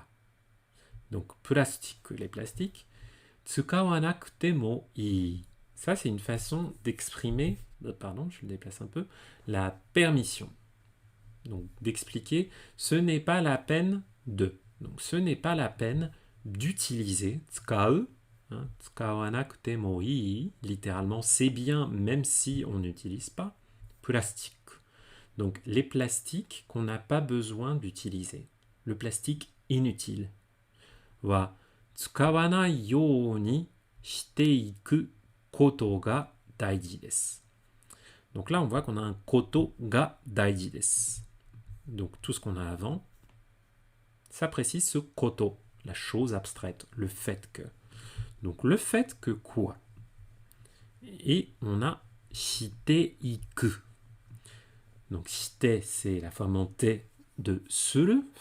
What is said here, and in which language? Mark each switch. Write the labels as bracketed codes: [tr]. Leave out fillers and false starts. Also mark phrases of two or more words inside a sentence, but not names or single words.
[fr] Donc plastique, les plastiques. [ja] 使わなくてもいい. [fr] Ça, c'est une façon d'exprimer, pardon, je le déplace un peu, la permission. Donc d'expliquer, ce n'est pas la peine de. Donc ce n'est pas la peine d'utiliser tsukau. [ja] 使わなくてもいい, [fr] littéralement, c'est bien même si on n'utilise pas, plastique. Donc les plastiques qu'on n'a pas besoin d'utiliser. Le plastique inutile. [ja] は使わないようにしていくことが大事です. [fr] Donc là, on voit qu'on a un [ja] ことが大事です. [fr] Donc tout ce qu'on a avant, ça précise ce koto, la chose abstraite, le fait que. Donc le fait que quoi? Et on a [ja] していく. [fr] Donc shite, c'est la forme en te de se faire.